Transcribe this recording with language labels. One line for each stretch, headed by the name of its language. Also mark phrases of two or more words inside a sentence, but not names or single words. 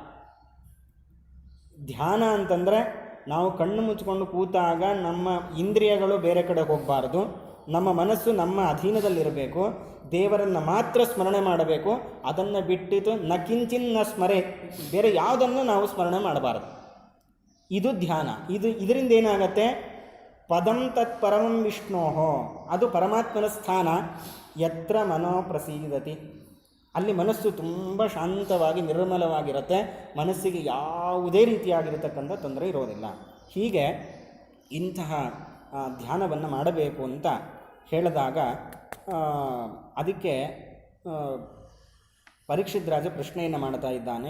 Kannada: ಧ್ಯಾನ ಅಂತಂದರೆ ನಾವು ಕಣ್ಣು ಮುಚ್ಕೊಂಡು ಕೂತಾಗ ನಮ್ಮ ಇಂದ್ರಿಯಗಳು ಬೇರೆ ಕಡೆ ಹೋಗಬಾರ್ದು, ನಮ್ಮ ಮನಸ್ಸು ನಮ್ಮ ಅಧೀನದಲ್ಲಿರಬೇಕು, ದೇವರನ್ನು ಮಾತ್ರ ಸ್ಮರಣೆ ಮಾಡಬೇಕು. ಅದನ್ನು ಬಿಟ್ಟಿತು
Sanskrit: ನ ಕಿಂಚಿನ್ನ ಸ್ಮರೆ,
Kannada: ಬೇರೆ ಯಾವುದನ್ನು ನಾವು ಸ್ಮರಣೆ ಮಾಡಬಾರದು. ಇದು ಧ್ಯಾನ. ಇದರಿಂದ ಏನಾಗತ್ತೆ,
Sanskrit: ಪದಂ ತತ್ ಪರಮಂ ವಿಷ್ಣೋಹೋ,
Kannada: ಅದು ಪರಮಾತ್ಮನ ಸ್ಥಾನ.
Sanskrit: ಯತ್ರ ಮನೋ ಪ್ರಸೀದತಿ,
Kannada: ಅಲ್ಲಿ ಮನಸ್ಸು ತುಂಬ ಶಾಂತವಾಗಿ ನಿರ್ಮಲವಾಗಿರುತ್ತೆ, ಮನಸ್ಸಿಗೆ ಯಾವುದೇ ರೀತಿಯಾಗಿರತಕ್ಕಂಥ ತೊಂದರೆ ಇರೋದಿಲ್ಲ. ಹೀಗೆ ಇಂತಹ ಧ್ಯಾನವನ್ನು ಮಾಡಬೇಕು ಅಂತ ಹೇಳಿದಾಗ ಅದಕ್ಕೆ ಪರೀಕ್ಷಿತ್ ರಾಜ ಪ್ರಶ್ನೆಯನ್ನು ಮಾಡ್ತಾ ಇದ್ದಾನೆ.